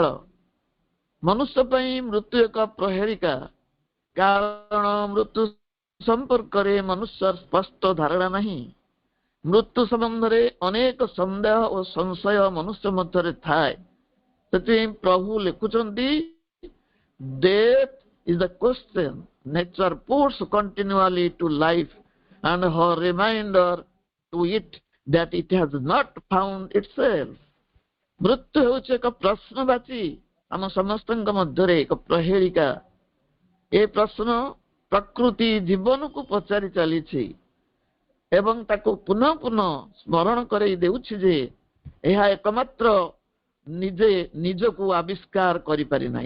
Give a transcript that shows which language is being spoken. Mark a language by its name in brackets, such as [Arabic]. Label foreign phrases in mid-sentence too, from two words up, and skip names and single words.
[Odia] ମନୁଷ୍ୟ ପାଇଁ ମୃତ୍ୟୁ ଏକ ପ୍ରହେଳିକା, କାରଣ ମୃତ୍ୟୁ ସମ୍ପର୍କରେ ମନୁଷ୍ୟର ସ୍ପଷ୍ଟ ଧାରଣା ନାହିଁ। ମୃତ୍ୟୁ ସମ୍ବନ୍ଧରେ ଅନେକ ସନ୍ଦେହ ଓ ସଂଶୟ ମନୁଷ୍ୟ ମଧ୍ୟରେ ଥାଏ। ସେଥିପାଇଁ ପ୍ରଭୁ ଲେଖୁଛନ୍ତି, [English] death is the question nature puts continually to life, and her reminder to it that it has not found itself. [Odia] ମୃତ୍ୟୁ ହେଉଛି ଏକ ପ୍ରଶ୍ନବାଚୀ, ଆମ ସମସ୍ତଙ୍କ ମଧ୍ୟରେ ଏକ ପ୍ରହେଳିକା। ଏ ପ୍ରଶ୍ନ ପ୍ରକୃତି ଜୀବନକୁ ପଚାରି ଚାଲିଛି ଏବଂ ତାକୁ ପୁନଃ ପୁନଃ ସ୍ମରଣ କରାଇ ଦେଉଛି ଯେ ଏହା ଏକମାତ୍ର ନିଜେ ନିଜକୁ ଆବିଷ୍କାର କରିପାରି ନାହିଁ।